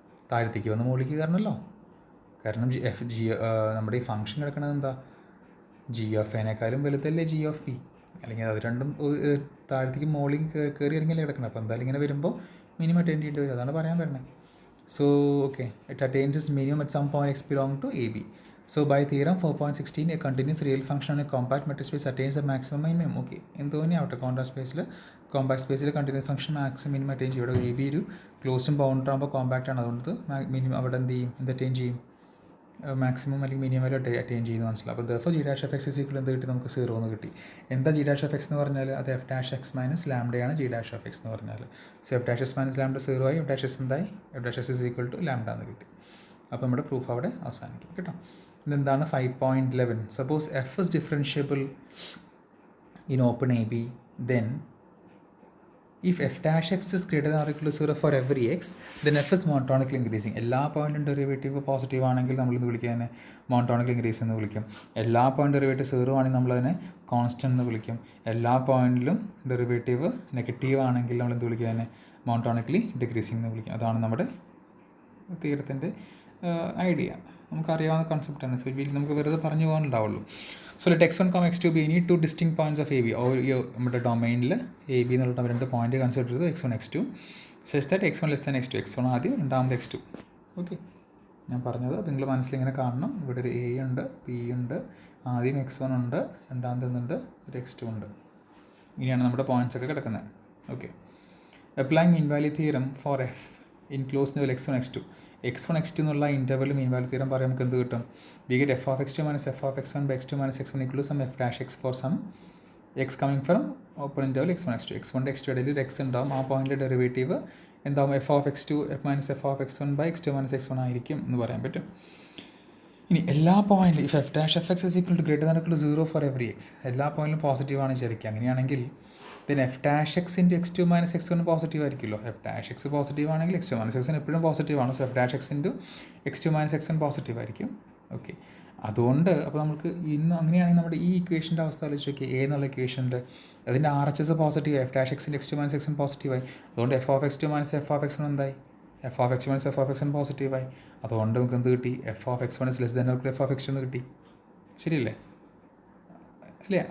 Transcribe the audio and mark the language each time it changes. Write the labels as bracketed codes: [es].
[ml] താഴത്തേക്ക് വന്ന് മുകളിലേക്ക് കയറണമല്ലോ, കാരണം നമ്മുടെ ഈ ഫംഗ്ഷൻ കിടക്കണത് എന്താ, G of എനേക്കാളും വലുതല്ലേ G of B, അല്ലെങ്കിൽ അത് രണ്ടും താഴത്തേക്ക് മുകളിലേക്ക് കയറി ഇറങ്ങിയല്ലേ കിടക്കണം. അപ്പോൾ എന്തായാലും ഇങ്ങനെ വരുമ്പോൾ മിനിമം അറ്റൈൻ ചെയ്യേണ്ടി വരും, അതാണ് പറയാൻ വരുന്നത്. [en] So okay, it attains is minimum at some point x belong to a b. So by theorem 4.16, a continuous real function on a compact metric space attains the maximum minimum. [ml] Okay, എന്തോ ഇനി ആവട്ടെ, compact സ്പേസിൽ continuous function maximum minimum attain ചെയ്യും. ഇവിടെ A B ഒരു ക്ലോസ്ഡും ബൗണ്ടർ ആകുമ്പോൾ compact ആണ്, അതുകൊണ്ട് മിനിമം അവിടെ എന്ത് ചെയ്യും, എന്ത് അറ്റൈൻ ചെയ്യും, മാക്സിമം അല്ലെങ്കിൽ മിനിമം വരെ അറ്റൈൻ ചെയ്യുന്നു മനസ്സിലാവും. അപ്പോൾ [en] therefore g dash of x is equal [ml] എന്ത് കിട്ടി, നമുക്ക് 0 എന്ന് കിട്ടി. എന്താ ജി ഡാഷ് ഓഫ് എക്സ് എന്ന് പറഞ്ഞാൽ, അത് F dash X minus ലാംഡയാണ് G dash of X എന്ന് പറഞ്ഞാൽ. So [en] f dash x minus lambda 0 ആയി, f dash x എന്തായി, f dash x is equal to lambda [ml] എന്ന് കിട്ടി. അപ്പോൾ നമ്മുടെ പ്രൂഫ് അവിടെ അവസാനിക്കും കേട്ടോ. ഇതെന്താണ് [en] 5.11, suppose f is differentiable in open a b, then if f dash x is greater than or equal to 0 for every x, then f is monotonically increasing. [ml] എല്ലാ പോയിന്റും ഡെറിവേറ്റീവ് പോസിറ്റീവ് ആണെങ്കിൽ നമ്മളിത് വിളിക്കുക മോണോട്ടോണിക്കൽ ഇൻക്രീസ് എന്ന് വിളിക്കും. എല്ലാ പോയിന്റ് ഡെറിവേറ്റീവ് 0 ആണെങ്കിൽ നമ്മളതിനെ കോൺസ്റ്റന്റ് എന്ന് വിളിക്കും. എല്ലാ പോയിന്റിലും ഡെറിവേറ്റീവ് നെഗറ്റീവ് ആണെങ്കിൽ നമ്മളെന്ത് വിളിക്കുക, മോണോട്ടോണിക്കലി ഡിക്രീസിങ് എന്ന് വിളിക്കും. അതാണ് നമ്മുടെ തിയറത്തിൻ്റെ ഐഡിയ. നമുക്കറിയാവുന്ന കൺസെപ്റ്റാണ്, സോ നമുക്ക് വെറുതെ പറഞ്ഞു പോകാനുണ്ടാവുള്ളൂ. [en] So let x1, x2 be any two distinct points of AB. [ml] നമ്മുടെ ഡൊമൈനിൽ എ ബി എന്നുള്ള രണ്ട് പോയിന്റ് കൺസിഡർ ചെയ്ത് x1, x2 [en] Such that x1 less than x2. [ml] x1 ആദ്യം, രണ്ടാമത് x2. ഓക്കെ, ഞാൻ പറഞ്ഞത് നിങ്ങൾ മനസ്സിലിങ്ങനെ കാണണം. ഇവിടെ ഒരു എ ഉണ്ട്, ബി ഉണ്ട്, ആദ്യം x1 ഉണ്ട്, രണ്ടാമത് എന്തുണ്ട്, ഒരു x2 ഉണ്ട്. ഇങ്ങനെയാണ് നമ്മുടെ പോയിന്റ്സ് ഒക്കെ കിടക്കുന്നത്. [en] Okay, applying invalid theorem for f in close level x1, x2. [ml] x1, x2 എന്നുള്ള ഇൻ്റർവെൽ മീൻ വാല്യൂ തിയറം പറയാൻ നമുക്ക് എന്ത് കിട്ടും, [en] We get f of x2 minus f of x1 by x2 minus x1 equal to some f dash x for some x coming from open interval x1, x2. [ml] x1 x2 ഇടയിൽ ഒരു x ഉണ്ടാവും, ആ പോയിന്റിലെ derivative എന്താവും, [en] f of x2 minus f of x1 by x2 minus x1 [ml] ആയിരിക്കും എന്ന് പറയാൻ പറ്റും. ഇനി എല്ലാ പോയിന്റിലും [en] if f dash f x is equal to greater than or equal to 0 for every x, [ml] എല്ലാ പോയിന്റിലും പോസിറ്റീവ് ആണ് വിചാരിക്കുക. അങ്ങനെയാണെങ്കിൽ [en] then f dash x into x2 minus x1 [ml] positive ആയിരിക്കുമല്ലോ. [en] f dash x positive ആണെങ്കിൽ x2 minus x1 [ml] എപ്പോഴും positive ആണ്. So f dash x into x2 minus x1 positive ആയിരിക്കും. ഓക്കെ, അതുകൊണ്ട് അപ്പോൾ നമുക്ക് ഇന്ന് അങ്ങനെയാണെങ്കിൽ നമ്മുടെ ഈ ഇക്വേഷൻ്റെ അവസ്ഥ ആലോചിച്ച് നോക്കി. എ എന്നുള്ള ഇക്വേഷൻ്റെ അതിൻ്റെ R H S positive, F dash എക്സിൻ്റെ x2 minus x1 പോസിറ്റീവായി. അതുകൊണ്ട് F of x2 minus F of x1 എന്തായി, F of x minus F of x1 പോസിറ്റീവായി. അതുകൊണ്ട് നമുക്ക് എന്ത് കിട്ടി, F of x1 [en] is less than or equal to [ml] F of x2 എന്ന് കിട്ടി. ശരിയല്ലേ അല്ലേ?